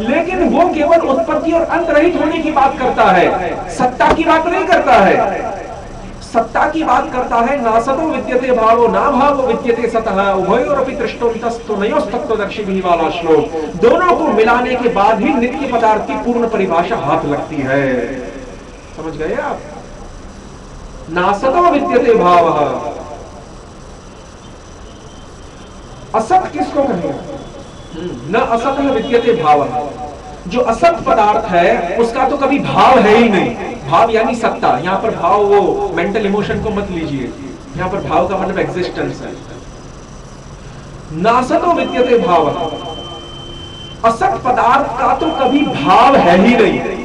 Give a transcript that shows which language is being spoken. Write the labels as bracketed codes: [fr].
[hi] लेकिन वो केवल उत्पत्ति और अंत रहित होने की बात करता है, सत्ता की बात नहीं करता है। सत्ता की बात करता है, [sa] नासतो विद्यते भावो ना भावो विद्यते सतः उभयोरपि दृष्टोन्तस्तु नयोस्तत्वदर्शिभिः [hi] वाला श्लोक, दोनों को मिलाने के बाद ही नित्य पदार्थ की पूर्ण परिभाषा हाथ लगती है। समझ गए आप? [sa] नासतो विद्यते भावः, [hi] असत किसको कहेंगे? [sa] न असतः विद्यते भावः, [hi] जो असत पदार्थ है उसका तो कभी भाव है ही नहीं। भाव यानी सत्ता, यहां पर भाव वो [en] mental emotion [hi] को मत लीजिए, यहां पर भाव का मतलब एग्जिस्टेंस है। [sa] नासतो विद्यते भावः, [hi] असत पदार्थ का तो कभी भाव है ही नहीं।